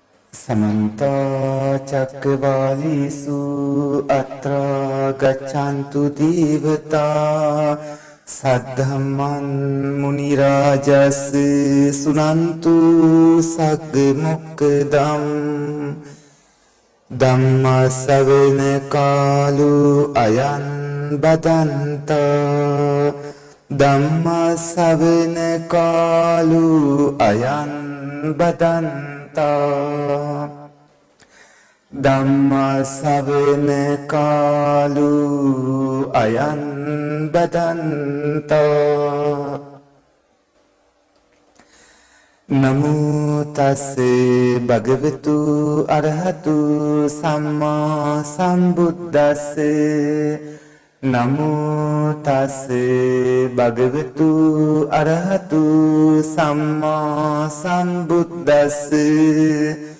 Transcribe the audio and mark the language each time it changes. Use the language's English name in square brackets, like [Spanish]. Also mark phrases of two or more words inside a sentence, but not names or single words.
[Pali] समन्ता चक्रवालेषु अत्र गच्छन्तु देवता सद्धम्मं मुनिराजस् सुनन्तु सग्मुक्तम् धम्मश्रवण कालो अयं बदन्ता धम्मश्रवण कालो अयं बदन्ता ධම්මස්සවන කාලු අයං බදන්තෝ නමෝ තස්සේ භගවතු අරහතු සම්මා සම්බුද්දස්සේ නමෝ තස්සේ භගවතු අරහතු සම්මා සම්බුද්දස්සේ